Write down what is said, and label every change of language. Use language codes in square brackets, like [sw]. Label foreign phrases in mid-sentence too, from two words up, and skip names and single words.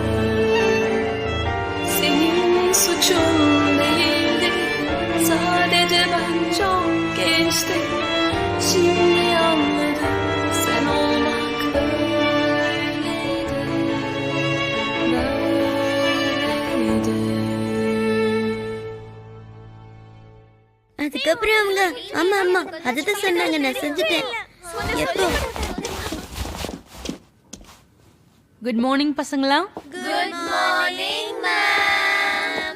[tr] Senin suçun değildi, sadece ben çok gençtim. Şimdi anladım, sen olmak böyleydi, böyleydi. [ta] அதுக்கப்புறம் அவங்க ஆமா ஆமா அதுதான் சொன்னாங்க, நான் செஞ்சுட்டேன். எப்போ? குட் மார்னிங் பசங்களா. குட் மார்னிங் மேம்.